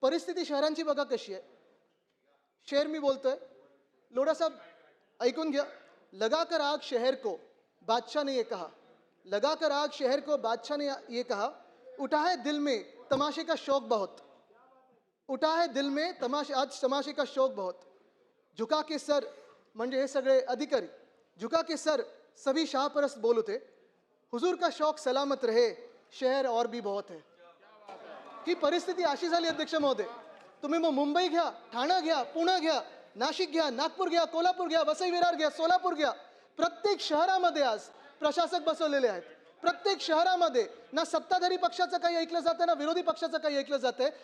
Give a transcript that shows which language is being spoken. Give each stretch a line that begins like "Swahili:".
Marathi: परिस्थिती शहरांची बघा कशी आहे. शेर मी बोलतोय, लोढा साहब ऐकून घ्या.
Hindi: लगा कर आग शहर को बादशाह ने ये कहा, लगा कर आग शहर को बादशाह ने ये कहा, उठा है दिल में तमाशे का शौक बहुत, उठा है दिल में तमाशे, आज तमाशे का शौक बहुत, झुका के सर,
Marathi: म्हणजे हे सगळे अधिकारी,
Hindi: झुका के सर सभी शाहपरस्त बोल उठे, हुजूर का शौक सलामत रहे, शहर और भी बहुत है.
Marathi: ही परिस्थिती अशी झाली अध्यक्ष महोदय. तुम्ही मग मुंबई घ्या, ठाणा घ्या, पुणे घ्या, नाशिक घ्या, नागपूर घ्या, कोल्हापूर घ्या, वसई विरार घ्या, सोलापूर घ्या, प्रत्येक शहरामध्ये आज प्रशासक बसवलेले आहेत. प्रत्येक शहरामध्ये ना सत्ताधारी पक्षाचं काही ऐकलं जातं ना विरोधी पक्षाचं काही ऐकलं जातंय.